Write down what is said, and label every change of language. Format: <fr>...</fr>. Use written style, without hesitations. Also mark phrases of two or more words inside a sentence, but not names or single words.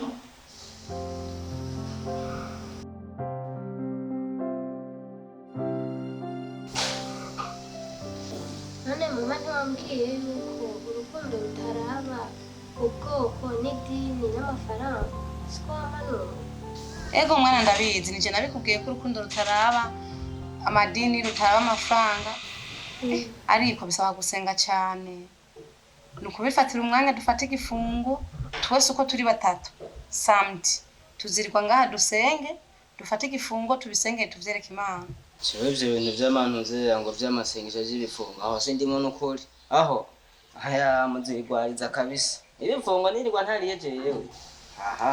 <rn>None mama ntiwambwiye yuko urukundo rutaraba ubwoko n'idini n'amafaranga siko wamanura. Ego mwana ndabizi nije nabikubwiye ko urukundo rutaraba amadini rutaraba amafaranga. Ariko bisaba gusenga cyane. Nukubifatira umwanya dufate igifungo twese uko turi batatu. Samedi tuzirikwa ngaha dusenge dufate igifungo tubisenge tuvyereke Imana. Jewe ivyo bintu vy'amantuze ngo vy'amasengesho y'ibifungo aho sindimo n'ukuri. Aho aya muzigwariza kabisa. Ibifungo nirirwa ntariye jewe. Aha.</rn>